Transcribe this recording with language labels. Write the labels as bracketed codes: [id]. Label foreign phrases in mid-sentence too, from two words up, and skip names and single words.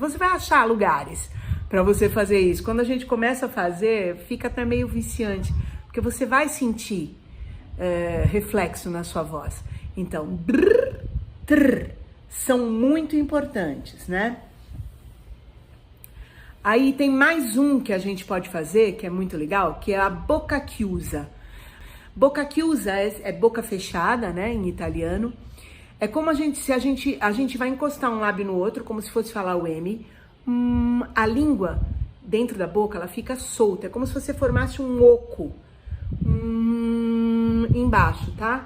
[pt] Você vai achar lugares para você fazer isso. Quando a gente começa a fazer, fica até meio viciante, porque você vai sentir reflexo na sua voz. Então, brrr, trrr, são muito importantes, né? Aí tem mais um que a gente pode fazer, que é muito legal, que é a [it] bocca chiusa. Bocca chiusa [pt] é boca fechada, né, em italiano. É como se a gente vai encostar um lábio no outro, como se fosse falar o M. A língua dentro da boca, ela fica solta. É como se você formasse um oco embaixo, tá?